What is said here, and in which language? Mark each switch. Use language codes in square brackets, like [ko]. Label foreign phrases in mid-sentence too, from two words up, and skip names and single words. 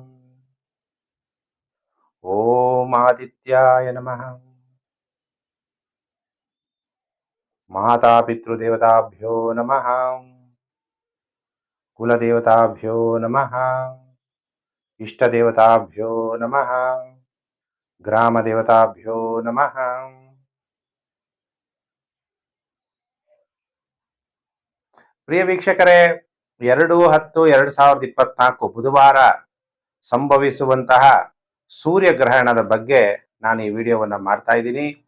[sa] ಓಂ ಆದಿತ್ಯಾಯ ನಮಃ. ಮಾತಾ ಪಿತೃದೇವತಾಭ್ಯೋ ನಮಃ. ಕುಲದೇವತಾಭ್ಯೋ ನಮಃ. ಇಷ್ಟದೇವತಾಭ್ಯೋ ನಮಃ. ಗ್ರಾಮ ದೇವತಾಭ್ಯೋ ನಮಃ. [kn] ಪ್ರಿಯ ವೀಕ್ಷಕರೇ, 2/10/2024 ಬುಧವಾರ ಸಂಭವಿಸುವಂತಹ ಸೂರ್ಯಗ್ರಹಣದ ಬಗ್ಗೆ ನಾನು ಈ ವಿಡಿಯೋವನ್ನು ಮಾಡ್ತಾ ಇದ್ದೀನಿ.